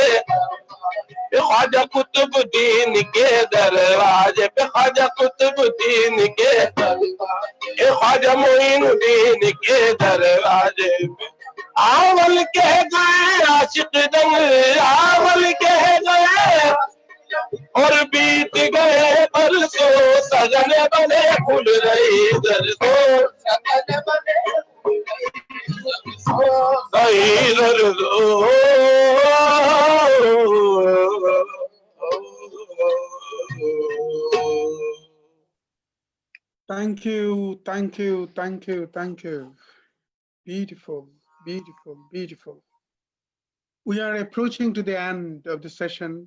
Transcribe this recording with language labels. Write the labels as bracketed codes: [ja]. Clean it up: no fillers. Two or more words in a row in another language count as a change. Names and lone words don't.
[hi] ख्वाजा कुतुबुद्दीन के दरवाजे पे ख्वाजा कुतुबुद्दीन के ख्वाजा मोइनुद्दीन के दरवाजे पे आवल कह गए आशिक दंग आवल कह गए और बीत गए बरसों सजन बने फूल रही दरसों सजन बने दरसों [en] Thank you, thank you, thank you, thank you. Beautiful, beautiful, beautiful. We are approaching to the end of the session.